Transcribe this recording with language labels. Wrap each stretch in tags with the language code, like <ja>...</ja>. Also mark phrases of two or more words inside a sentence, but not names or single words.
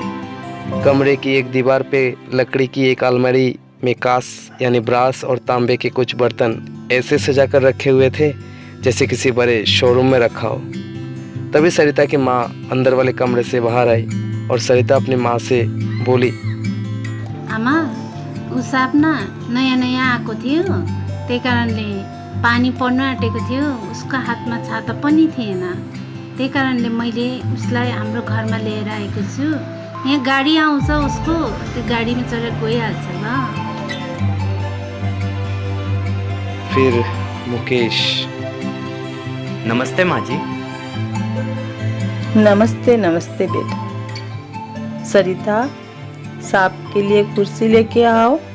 <hi>कमरे की एक दीवार पे लकड़ी की एक अलमारी में कांस यानी ब्रास और तांबे के कुछ बर्तन ऐसे सजा कर रखे हुए थे जैसे किसी बड़े शोरूम में रखा हो। तभी सरिता की माँ अंदर वाले कमरे से बाहर आई और सरिता अपनी माँ से बोली,</hi> <ne>आमा ऊ साप न नयाँ नयाँ आएको थियो, त्यही कारणले पानी पर्न आँटेको थियो। उसको हातमा छाता पनि थिएन, त्यही कारणले मैले उसलाई हाम्रो घरमा लिएर आएको छु। यहाँ गाडी आउँछ उसको, त्यो गाडीमा चढेर गइहाल्छ ल।</ne> <hi>फिर मुकेश नमस्ते माँ जी। नमस्ते नमस्ते बेटा। सरिता, सांप के लिए कुर्सी लेके आओ।</hi>